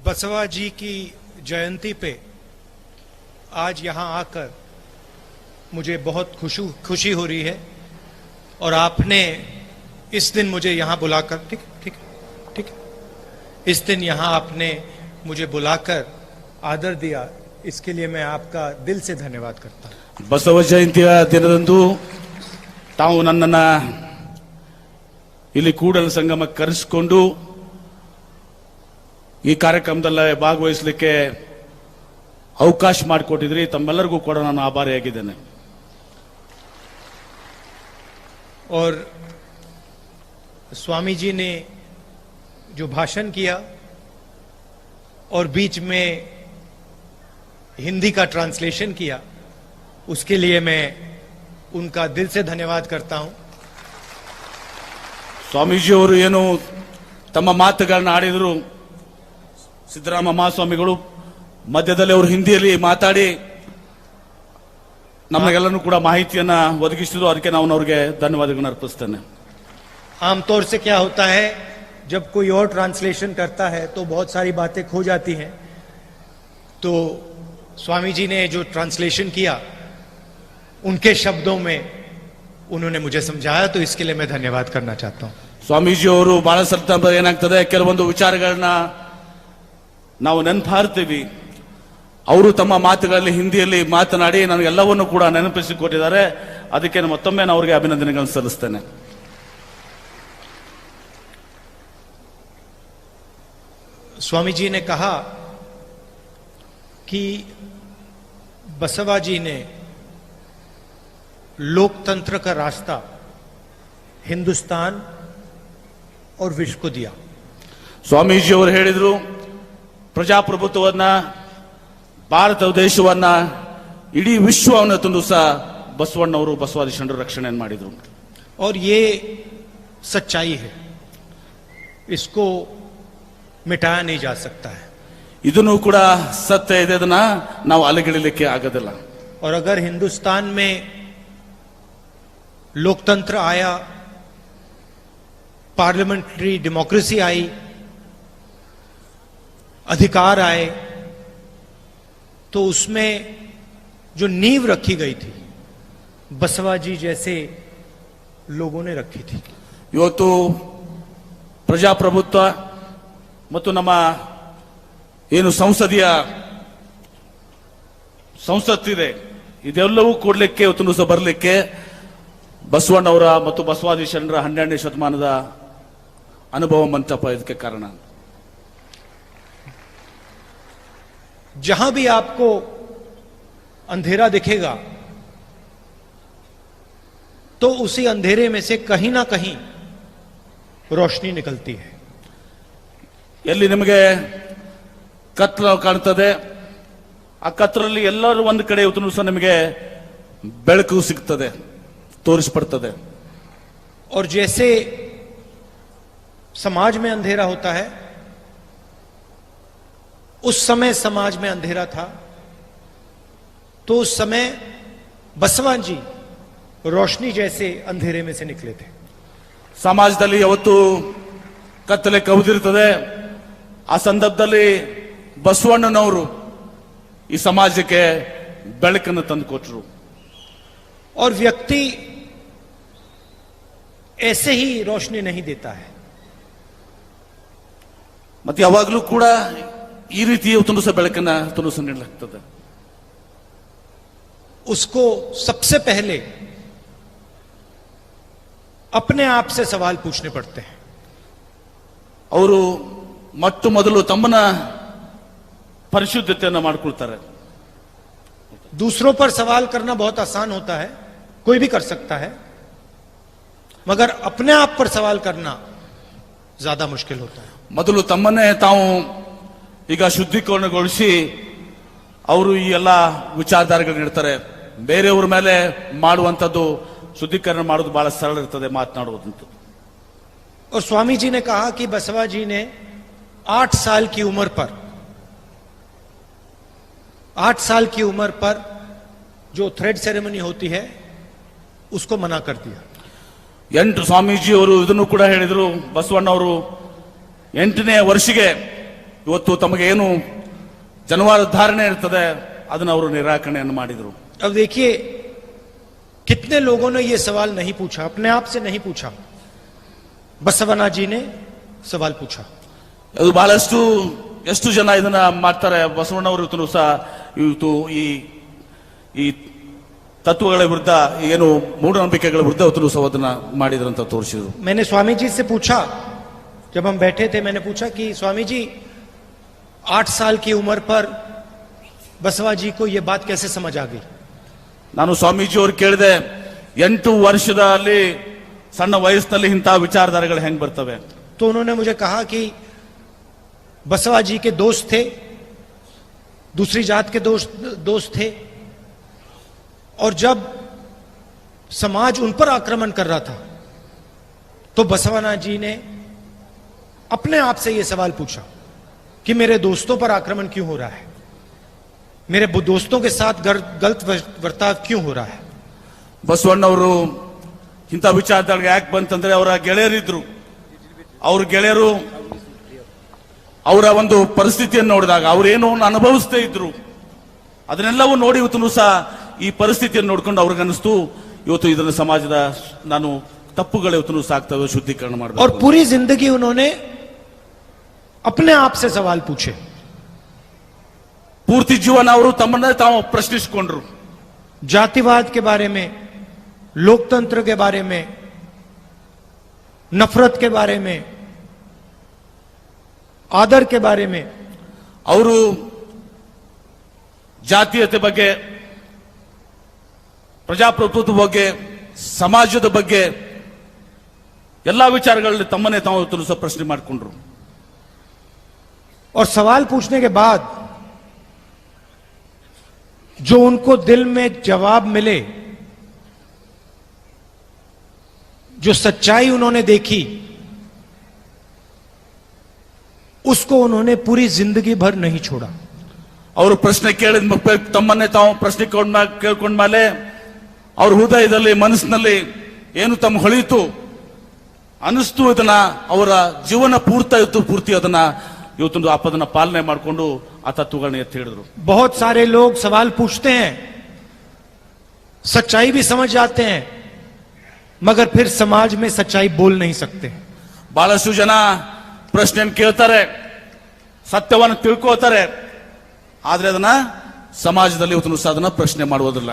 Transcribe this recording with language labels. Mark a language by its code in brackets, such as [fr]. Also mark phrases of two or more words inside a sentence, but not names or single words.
[hi] बसवा जी की जयंती पे आज यहाँ आकर मुझे बहुत खुशी हो रही है और आपने इस दिन मुझे यहाँ बुलाकर ठीक इस दिन यहाँ आपने मुझे बुलाकर आदर दिया, इसके लिए मैं आपका दिल से धन्यवाद करता हूँ। [kn] बसव जयंतिಯ ದಿನದಂದು ತಾವು ನನ್ನನ್ನು ಇಲ್ಲಿ ಕೂಡಲ ಸಂಗಮಕ್ಕೆ ಕರೆಸಿಕೊಂಡು ಈ ಕಾರ್ಯಕ್ರಮದಲ್ಲಿ ಭಾಗವಹಿಸಲಿಕ್ಕೆ ಅವಕಾಶ ಮಾಡಿಕೊಟ್ಟಿದ್ರಿ, ತಮ್ಮೆಲ್ಲರಿಗೂ ಕೂಡ ನಾನು ಆಭಾರಿಯಾಗಿದ್ದೇನೆ। [hi] और स्वामी जी ने जो भाषण किया और बीच में हिंदी का ट्रांसलेशन किया, उसके लिए मैं उनका दिल से धन्यवाद करता हूं। [kn] ಸ್ವಾಮೀಜಿ ಅವರು ಏನು ತಮ್ಮ ಮಾತುಗಳನ್ನು ಆಡಿದರು, ಸಿದ್ದರಾಮ ಮಹಾಸ್ವಾಮಿಗಳು ಮಧ್ಯದಲ್ಲಿ ಅವರು ಹಿಂದಿಯಲ್ಲಿ ಮಾತಾಡಿ ನಮಗೆಲ್ಲರೂ ಕೂಡ ಮಾಹಿತಿಯನ್ನ ಒದಗಿಸಿದ್ರು, ಅದಕ್ಕೆ ನಾನು ಅವರಿಗೆ ಧನ್ಯವಾದಗಳನ್ನು ಅರ್ಪಿಸ್ತೇನೆ। [hi] आमतौर से क्या होता है, जब कोई और ट्रांसलेशन करता है तो बहुत सारी बातें खो जाती हैं, तो स्वामी जी ने जो ट्रांसलेशन किया उनके शब्दों में उन्होंने मुझे समझाया, तो इसके लिए मैं धन्यवाद करना चाहता हूं। [kn] ಸ್ವಾಮೀಜಿ ಅವರು ಬಹಳ ಸಲ ಏನಾಗ್ತದೆ, ಕೆಲವೊಂದು ವಿಚಾರಗಳನ್ನ ನಾವು ನೆನಪಾರ್ತೀವಿ, ಅವರು ತಮ್ಮ ಮಾತುಗಳಲ್ಲಿ ಹಿಂದಿಯಲ್ಲಿ ಮಾತನಾಡಿ ನನಗೆಲ್ಲವನ್ನೂ ಕೂಡ ನೆನಪಿಸಿಕೊಟ್ಟಿದ್ದಾರೆ, ಅದಕ್ಕೆ ಮತ್ತೊಮ್ಮೆ ನಾನು ಅವರಿಗೆ ಅಭಿನಂದನೆಗಳನ್ನು ಸಲ್ಲಿಸ್ತೇನೆ। [hi] स्वामी जी ने कहा कि बसवा जी ने लोकतंत्र का रास्ता हिंदुस्तान और विश्व को दिया। [kn] ಸ್ವಾಮೀಜಿ ಅವರು ಹೇಳಿದ್ರು, ಪ್ರಜಾಪ್ರಭುತ್ವವನ್ನ, ಭಾರತ ದೇಶವನ್ನ, ಇಡೀ ವಿಶ್ವವನ್ನು ತಂದು ಸಹ ಬಸವಣ್ಣವರು ಬಸವಾದಿ ಶರಣರು ರಕ್ಷಣೆ ಮಾಡಿದ್ರು। [hi] और ये सच्चाई है, इसको मिटाया नहीं जा सकता है। [kn] ಇದನ್ನು ಕೂಡ ಸತ್ಯ ಇದೆ, ಅದನ್ನ ನಾವು ಅಲಗಿಡಲಿಕ್ಕೆ ಆಗೋದಿಲ್ಲ। [hi] और अगर हिंदुस्तान में लोकतंत्र आया, [en] parliamentary democracy [hi] आई, अधिकार आए, तो उसमें जो नींव रखी गई थी बसवा जी जैसे लोगों ने रखी थी। [kn] ಇವತ್ತು ಪ್ರಜಾಪ್ರಭುತ್ವ ಮತ್ತು ನಮ್ಮ ಏನು ಸಂಸತ್ತಿದೆ, ಇದೆಲ್ಲವೂ ಕೊಡ್ಲಿಕ್ಕೆ ಇವತ್ತು ಸಹ ಬರಲಿಕ್ಕೆ ಬಸವಣ್ಣವರ ಮತ್ತು ಬಸವಾದಿ ಶರಣರ 12ನೇ ಶತಮಾನದ ಅನುಭವ ಮಂಟಪ ಇದಕ್ಕೆ ಕಾರಣ। [hi] जहां भी आपको अंधेरा दिखेगा तो उसी अंधेरे में से कहीं ना कहीं रोशनी निकलती है। [kn] ಎಲ್ಲಿ ನಿಮಗೆ ಕತ್ತಲು ಕಾಣ್ತದೆ, ಆ ಕತ್ತಲಲ್ಲಿ ಎಲ್ಲರೂ ಒಂದು ಕಡೆ ಇವತ್ತು ಸಹ ನಿಮಗೆ ಬೆಳಕು ಸಿಗ್ತದೆ, ತೋರಿಸ್ಪಡ್ತದೆ। [hi] और जैसे समाज में अंधेरा होता है, उस समय समाज में अंधेरा था, तो उस समय बसवा जी रोशनी जैसे अंधेरे में से निकले थे। [kn] ಸಮಾಜದಲ್ಲಿ ಯಾವತ್ತು ಕತ್ತಲೆ ಕವಿದಿರ್ತದೆ, ಆ ಸಂದರ್ಭದಲ್ಲಿ ಬಸವಣ್ಣನವರು ಈ ಸಮಾಜಕ್ಕೆ ಬೆಳಕನ್ನು ತಂದುಕೊಟ್ರು। [hi] और व्यक्ति ऐसे ही रोशनी नहीं देता है, [kn] ಮತ್ತೆ ಯಾವಾಗಲೂ ಕೂಡ ಈ ರೀತಿ ಇವತ್ತು ಸಹ ಬೆಳಕನ್ನ ತುಲಸ ನೀಡಲಾಗ್ತದೆ। [hi] उसको सबसे पहले अपने आप से सवाल पूछने पड़ते हैं। [kn] ಅವರು ಮೊಟ್ಟ ಮೊದಲು ತಮ್ಮನ್ನ ಪರಿಶುದ್ಧತೆಯನ್ನು ಮಾಡಿಕೊಳ್ತಾರೆ। [hi] दूसरों पर सवाल करना बहुत आसान होता है, कोई भी कर सकता है, मगर अपने आप पर सवाल करना ज्यादा मुश्किल होता है। [kn] ಮೊದಲು ತಮ್ಮನ್ನೇ ತಾವು ಈಗ ಶುದ್ಧೀಕರಣಗೊಳಿಸಿ ಅವರು ಈ ಎಲ್ಲ ವಿಚಾರಧಾರೆಗಳನ್ನ ಇಡ್ತಾರೆ, ಬೇರೆಯವ್ರ ಮೇಲೆ ಮಾಡುವಂಥದ್ದು ಶುದ್ಧೀಕರಣ ಮಾಡೋದು ಬಹಳ ಸರಳ ಇರ್ತದೆ, ಮಾತನಾಡುವುದಂತ। [hi] और स्वामी जी ने कहा कि बसवा जी ने 8 साल की उम्र पर 8 साल की उम्र पर जो [en] thread ceremony [hi] होती है उसको मना कर दिया। [kn] 8 ಸ್ವಾಮೀಜಿ ಅವರು ಇದನ್ನು ಕೂಡ ಹೇಳಿದರು, ಬಸವಣ್ಣವರು 8ನೇ ವರ್ಷಕ್ಕೆ ಇವತ್ತು ತಮಗೆ ಏನು ಜನವಾದ ಧಾರಣೆ ಇರ್ತದೆ ಅದನ್ನ ಅವರು ನಿರಾಕರಣೆಯನ್ನು ಮಾಡಿದರು. [hi] अब देखिए कितने लोगों ने ये सवाल नहीं पूछा, अपने आप से नहीं पूछा, बसवना जी ने सवाल पूछा. [kn] ಅದು ಬಹಳಷ್ಟು ಎಷ್ಟು ಜನ ಇದನ್ನ ಮಾಡ್ತಾರೆ. ಬಸವಣ್ಣವರು ಇವತ್ತು ಸಹ ಇವತ್ತು ಈ ತತ್ವಗಳ ವಿರುದ್ಧ ಏನು ಮೂಢನಂಬಿಕೆಗಳ ವಿರುದ್ಧ ಇವತ್ತು ಸಹ ಅದನ್ನ ಮಾಡಿದ್ರಂತ ತೋರಿಸಿದ್ರು. [hi] मैंने स्वामी जी से पूछा, जब हम बैठे थे मैंने पूछा कि स्वामी जी 8 साल की उम्र पर बसवा जी को ये बात कैसे समझ आ गई. [kn] ನಾನು ಸ್ವಾಮೀಜಿ ಅವ್ರು ಕೇಳಿದೆ, 8 ವರ್ಷದಲ್ಲಿ ಸಣ್ಣ ವಯಸ್ಸಿನಲ್ಲಿ ಇಂತಹ ವಿಚಾರಧಾರೆಗಳು ಹೆಂಗ್ ಬರ್ತವೆ. [hi] तो उन्होंने मुझे कहा कि बसवा जी के दोस्त थे, दूसरी जात के दोस्त थे, और जब समाज उन पर आक्रमण कर रहा था तो बसवना जी ने अपने आप से यह सवाल पूछा कि मेरे दोस्तों पर आक्रमण क्यों हो रहा है, मेरे दोस्तों के साथ गलत वर्ताव क्यों हो रहा है. [kn] ಬಸವಣ್ಣವರು ಇಂಥ ವಿಚಾರದಾಗ ಯಾಕೆ ಬಂತಂದ್ರೆ ಅವರ ಗೆಳೆಯರಿದ್ರು. ಅವ್ರ ಗೆಳೆಯರು ಅವರ ಒಂದು ಪರಿಸ್ಥಿತಿಯನ್ನು ನೋಡಿದಾಗ ಅವ್ರೇನು ಅನುಭವಿಸ್ತಾ ಇದ್ರು, ಅದನ್ನೆಲ್ಲವೂ ನೋಡಿ ಇವತ್ತು ಸಹ ಈ ಪರಿಸ್ಥಿತಿಯನ್ನು ನೋಡ್ಕೊಂಡು ಅವ್ರಿಗನ್ನಿಸ್ತು ಇವತ್ತು ಇದನ್ನ ಸಮಾಜದ ನಾನು ತಪ್ಪುಗಳು ಇವತ್ತು ಸಾಕ್ತವೆ, ಶುದ್ಧೀಕರಣ ಮಾಡಬೇಕು. [hi] और पूरी जिंदगी उन्होंने अपने आप से सवाल पूछे. [kn] ಪೂರ್ತಿ ಜೀವನ ಅವರು ತಮ್ಮನ್ನೇ ತಾವು ಪ್ರಶ್ನಿಸಿಕೊಂಡ್ರು. [hi] जातिवाद के बारे में, लोकतंत्र के बारे में, नफरत के बारे में, आदर के बारे में. [kn] ಅವರು ಜಾತೀಯತೆ ಬಗ್ಗೆ, ಪ್ರಜಾಪ್ರಭುತ್ವದ ಬಗ್ಗೆ, ಸಮಾಜದ ಬಗ್ಗೆ ಎಲ್ಲಾ ವಿಚಾರಗಳಲ್ಲಿ ತಮ್ಮನ್ನೇ ತಾವು ಸಹ ಪ್ರಶ್ನೆ ಮಾಡಿಕೊಂಡ್ರು. [hi] और सवाल पूछने के बाद जो उनको दिल में जवाब मिले, जो सच्चाई उन्होंने देखी, उसको उन्होंने पूरी जिंदगी भर नहीं छोड़ा. [kn] ಅವರು ಪ್ರಶ್ನೆ ಕೇಳಿದ ತಮ್ಮನ್ನೇ ತಾವು ಪ್ರಶ್ನೆ ಕೇಳ್ಕೊಂಡ್ಮೇಲೆ ಅವ್ರ ಹೃದಯದಲ್ಲಿ ಮನಸ್ಸಿನಲ್ಲಿ ಏನು ತಮ್ಮ ಹೊಳಿತು ಅನಿಸ್ತು, ಇದನ್ನ ಅವರ ಜೀವನ ಪೂರ್ತಿ ಅದನ್ನ ಇವತ್ತೊಂದು ಅದನ್ನ ಪಾಲನೆ ಮಾಡಿಕೊಂಡು ಆ ತತ್ವಗಳನ್ನ ಎತ್ತಿ ಹಿಡಿದ್ರು. [hi] बहुत सारे लोग सवाल पूछते हैं, सच्चाई भी समझ जाते हैं, मगर फिर समाज में सच्चाई बोल नहीं सकते. [kn] ಬಹಳಷ್ಟು ಜನ ಪ್ರಶ್ನೆಯನ್ನು ಕೇಳ್ತಾರೆ, ಸತ್ಯವನ್ನು ತಿಳ್ಕೋತಾರೆ, ಆದ್ರೆ ಅದನ್ನ ಸಮಾಜದಲ್ಲಿ ಇವತ್ತು ಸಹ ಅದನ್ನ ಪ್ರಶ್ನೆ ಮಾಡುವುದಿಲ್ಲ.